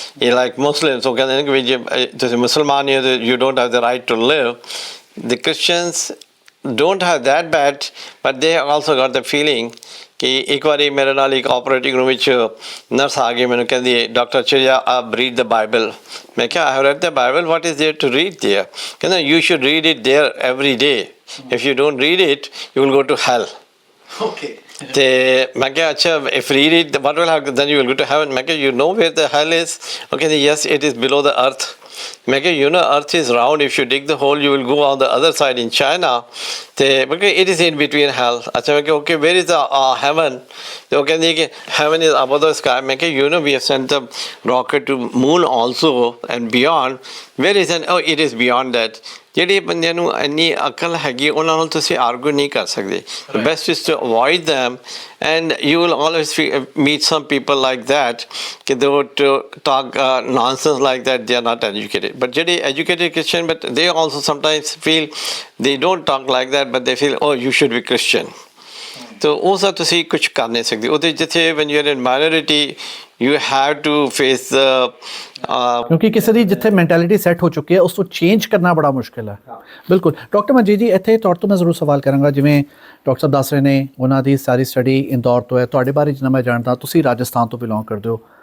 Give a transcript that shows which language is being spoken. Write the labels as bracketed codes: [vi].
[en] You're like Muslims, so [pa] ਕਹਿੰਦੇ ਨੇ ਕਿ ਜੇ ਤੁਸੀਂ ਮੁਸਲਮਾਨ ਹੋ [en] you don't have the right to live. The Christians don't have that bad, but they also got the feeling [pa] ਕਿ ਇੱਕ ਵਾਰੀ ਮੇਰੇ ਨਾਲ ਇੱਕ ਆਪਰੇਟਿੰਗ ਰੂਮ ਵਿੱਚ ਨਰਸ ਆ ਗਈ, ਮੈਨੂੰ ਕਹਿੰਦੀ ਡਾਕਟਰ ਚਿਰਿਆ [en] ਆਪ read the Bible. [pa] ਮੈਂ ਕਿਹਾ [en] I have read the Bible, what is there to read there? [pa] ਕਹਿੰਦਾ [en] You should read it there every day, if you don't read it you will go to hell. Okay. [pa] ਤੇ ਮੈਂ ਕਿਹਾ ਅੱਛਾ [en] If read it what will happen then you will go to heaven. [pa] ਮੈਂ ਕਿਹਾ [en] You know where the hell is? [pa] ਉਹ ਕਹਿੰਦੀ [en] Yes it is below the earth. [pa] ਮੈਂ ਕਿਹਾ [en] you know earth is round, if you dig the hole you will go on the other side in China, [pa] ਤੇ ਮੈਂ ਕਿਹਾ [en] it is in between hell। [pa] ਅੱਛਾ ਮੈਂ ਕਿਹਾ [en] okay where is the heaven? [pa] ਤੇ ਉਹ ਕਹਿੰਦੀ ਕਿ [en] heaven is above the sky। [pa] ਮੈਂ ਕਿਹਾ [en] you know we have sent a rocket to moon also and beyond, where is it? Oh it is beyond that। [pa] ਜਿਹੜੇ ਬੰਦਿਆਂ ਨੂੰ ਇੰਨੀ ਅਕਲ ਹੈਗੀ ਉਹਨਾਂ ਨਾਲ ਤੁਸੀਂ ਆਰਗੂ ਨਹੀਂ ਕਰ ਸਕਦੇ। [en] Best is to avoid them, and you will always meet some people like that ਕਿ they would talk nonsense like that, they are not educated। but [pa] ਜਿਹੜੇ [en] educated Christian, but they also sometimes feel they don't talk like that, but they feel oh you should be Christian। [pa] ਤਾਂ ਉਹ ਸਭ ਤੁਸੀਂ ਕੁਛ ਕਰ ਨਹੀਂ ਸਕਦੇ ਉਹਦੇ ਜਿੱਥੇ [en] when you are in minority you have to face the [pa] ਕਿਉਂਕਿ ਕਿਸੇ ਦੀ ਜਿੱਥੇ ਮੈਂਟੈਲਿਟੀ ਸੈੱਟ ਹੋ ਚੁੱਕੀ ਹੈ ਉਸ ਤੋਂ ਚੇਂਜ ਕਰਨਾ ਬੜਾ ਮੁਸ਼ਕਿਲ ਹੈ। ਬਿਲਕੁਲ ਡਾਕਟਰ ਮਨਜੀਤ ਜੀ, ਇੱਥੇ ਤੁਹਾਡੇ ਤੋਂ ਮੈਂ ਜ਼ਰੂਰ ਸਵਾਲ ਕਰਾਂਗਾ, ਜਿਵੇਂ ਡਾਕਟਰ ਸਾਹਿਬ ਦੱਸ ਰਹੇ ਨੇ ਉਹਨਾਂ ਦੀ ਸਾਰੀ ਸਟੱਡੀ ਇੰਦੌਰ ਤੋਂ ਹੈ, ਤੁਹਾਡੇ ਬਾਰੇ ਜਿੰਨਾ ਮੈਂ ਜਾਣਦਾ ਤੁਸੀਂ ਰਾਜਸਥਾਨ ਤੋਂ ਬਿਲੋਂਗ ਕਰਦੇ ਹੋ।